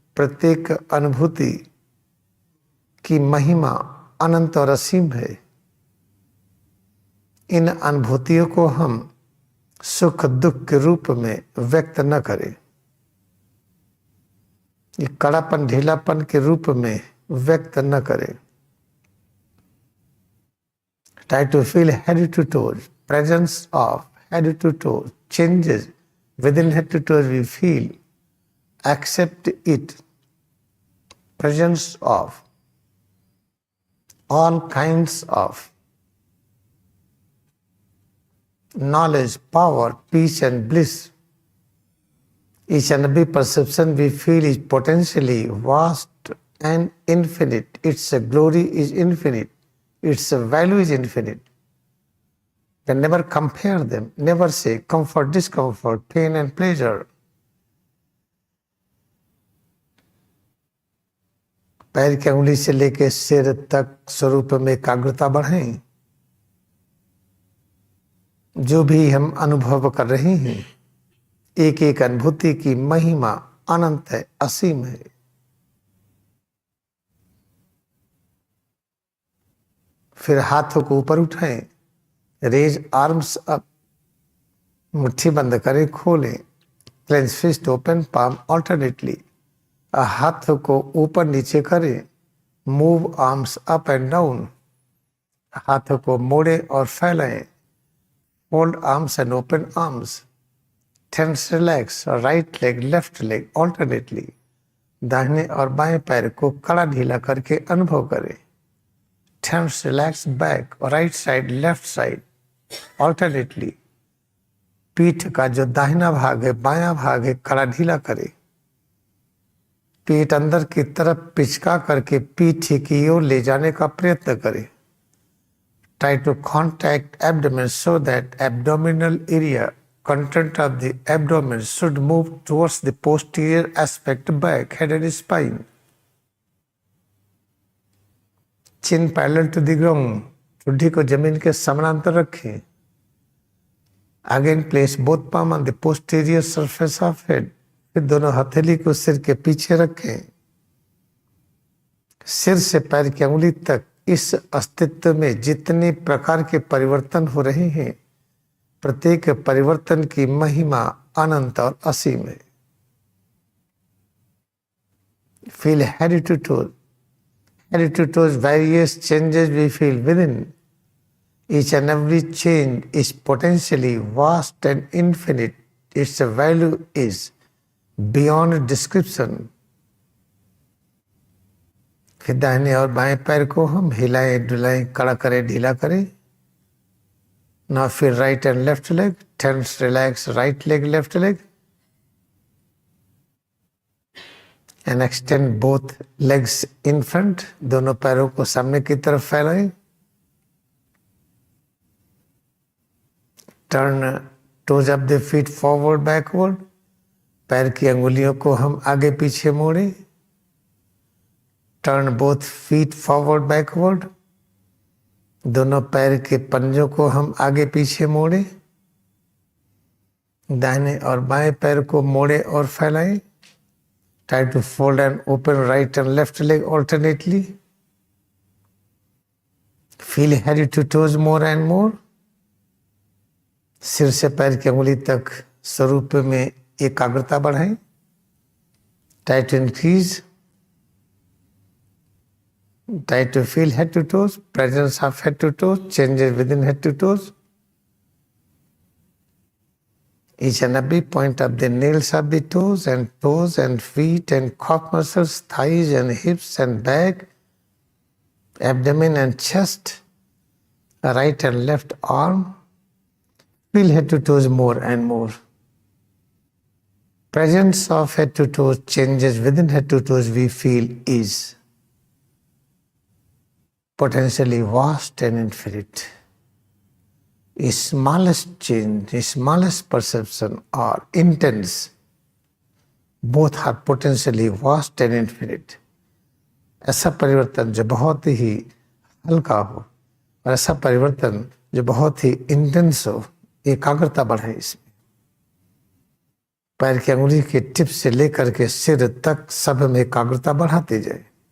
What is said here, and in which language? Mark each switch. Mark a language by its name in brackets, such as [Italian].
[Hindi] प्रत्येक अनुभूति की महिमा अनंत और असीम है। इन अनुभूतियों को हम सुख दुख के रूप में व्यक्त न करें, ये कड़ापन ढीलापन के रूप में व्यक्त न करें। [English] Try to feel head to toes, presence of head to toes, changes within head to toes we feel, accept it, presence of all kinds of knowledge, power, peace and bliss. Each and every perception we feel is potentially vast and infinite. Its glory is infinite. Its value is infinite. Can never compare them. Never say comfort, discomfort, pain and pleasure. [Hindi] पैर की अंगुली से लेकर सिर तक स्वरूप में एकाग्रता बढ़ाएं। जो भी हम अनुभव कर रहे हैं एक एक अनुभूति की महिमा अनंत है, असीम है। फिर हाथों को ऊपर उठाएं, [English] raise arms up, [Hindi] मुट्ठी बंद करें, खोलें, [English] Clench fist, open palm alternately. [Hindi] हाथों को ऊपर नीचे करें, [English] Move arms up and down. [Hindi] हाथों को मोड़े और फैलाएं, [English] fold arms and open arms. Tense, relax, right leg, left leg alternately. [Hindi] दाहिने और बाएं पैर को कड़ा ढीला करके अनुभव करें। [English] Tense, relax, back, right side, left side alternately. [Hindi] पीठ का जो दाहिना भाग है, बायां भाग है, कड़ा ढीला करें। पेट अंदर की तरफ पिचका करके पीठ की ओर ले जाने का प्रयत्न करें। [English] Try to contact abdomen so that abdominal area, content of the abdomen should move towards the posterior aspect, back, head and spine. Chin parallel to the ground. [Hindi] ठुड्डी को जमीन के समानांतर रखें। [English] Again place both palm on the posterior surface of head. [Hindi] फिर दोनों हथेली को सिर के पीछे रखें। सिर से पैर की अंगुली तक इस अस्तित्व में जितने प्रकार के परिवर्तन हो रहे हैं प्रत्येक परिवर्तन की महिमा अनंत और असीम है। [English] Feel head to toe. Head to toes, various changes we feel within. Each and every change is potentially vast and infinite. Its value is beyond description. [Hindi] फिर दाहिने और बाएं पैर को हम हिलाएं, डुलाएं, कड़ा करें, ढीला करें। [English] Now feel right and left leg, tense, relax, right leg, left leg. And extend both legs in front. [Hindi] दोनों पैरों को सामने की तरफ फैलाएं। [English] Turn toes of the feet forward, backward. [Hindi] पैर की अंगुलियों को हम आगे पीछे मोड़ें। [English] Turn both feet forward, backward. [Hindi] दोनों पैर के पंजों को हम आगे पीछे मोड़ें। दाहिने और बाएं पैर को मोड़े और फैलाएं। [English] Try to fold and open right and left leg alternately. Feel head to toes more and more. [Hindi] सिर से पैर की अंगुली तक स्वरूप में एकाग्रता बढ़ाएं. [English] Try to increase. Try to feel head to toes, presence of head to toes, changes within head to toes. Each and every point of the nails of the toes and feet and calf muscles, thighs and hips and back, abdomen and chest, right and left arm. Feel head to toes more and more. Presence of head to toes, changes within head to toes we feel is potentially vast and infinite. A smallest change, a smallest perception or intense, both are potentially vast and infinite. [Hindi] ऐसा परिवर्तन जो बहुत ही हल्का हो और ऐसा परिवर्तन जो बहुत ही इंटेंस हो, एकाग्रता बढ़े इसमें. पैर की अंगुली के टिप से लेकर के सिर तक सब में एकाग्रता बढ़ाते जाए.